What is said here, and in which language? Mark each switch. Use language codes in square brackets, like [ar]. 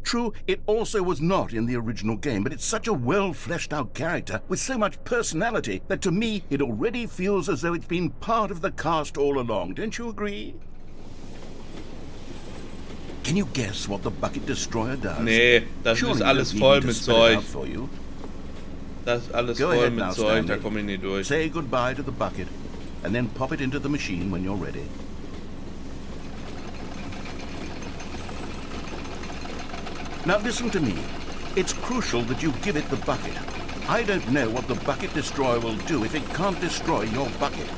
[en] True, it also was not in the original game, but it's such a well-fleshed-out character with so much personality that to me it already feels as though it's been part of the cast all along. Don't you agree? Can you guess what the Bucket Destroyer does? [de] Nee, das ist alles voll mit Zeug. Das ist alles voll mit Zeug, da komme ich nicht durch. [en] Say goodbye to the bucket and then pop it into the machine when you're ready. Now listen to me. It's crucial that you give it the bucket. I don't know what the Bucket Destroyer will do if it can't destroy your bucket.